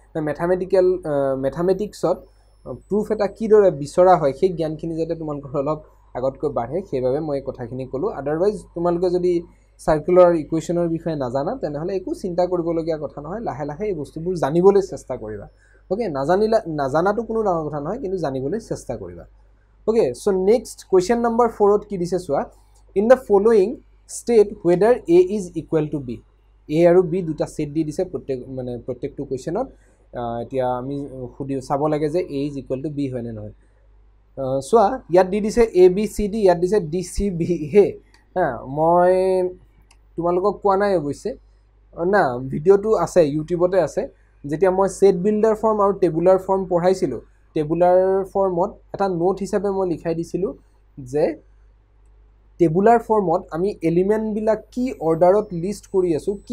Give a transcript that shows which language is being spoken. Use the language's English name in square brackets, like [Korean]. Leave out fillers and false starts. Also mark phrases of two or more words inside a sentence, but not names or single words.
[English] mathematicsত proof [Assamese] এটা কিদৰে বিচৰা হয় সেই জ্ঞানখিনি যাতে তোমালোকৰ অলপ আগতকৈ বাঢ়ে সেইবাবে মই এই কথাখিনি ক'লোঁ আদাৰৱাইজ তোমালোকে যদি [English] circular equationৰ [Assamese] বিষয়ে নাজানা তেনেহ'লে একো চিন্তা কৰিবলগীয়া কথা নহয় লাহে লাহে এই বস্তুবোৰ জানিবলৈ চেষ্টা কৰিবা ওকে নাজানাটো কোনো ডাঙৰ কথা নহয় কিন্তু জানিবলৈ চেষ্টা কৰিবা [English] okay so next question number 4 [Assamese] ত কি দিছে চোৱা [English] in the following state whether a is equal to b [Assamese] a আৰু b দুটা সেট দি দিছে প্ৰত্যেকটো কোৱেশ্চনত এতিয়া আমি চাব লাগে যে [English] a is equal to b [Assamese] হয় নে নহয় চোৱা ইয়াত দি দিছে a b c d ইয়াত দিছে d c b হে মই তোমালোকক কোৱা নাই অৱশ্যে না ভিডিওটো আছে ইউটিউবতে আছে যেতিয়া মই [English] set builder form [Assamese] আৰু [English] tabular form [Assamese] পঢ়াইছিলো [English] tabular formত [Assamese] এটা নোট হিচাপে মই লিখাই দিছিলো যে টেবুলাৰ ফৰ্মত আমি এলিমেন্ট বিলাক কি অৰ্ডাৰত লিষ্ট কৰি আছো কি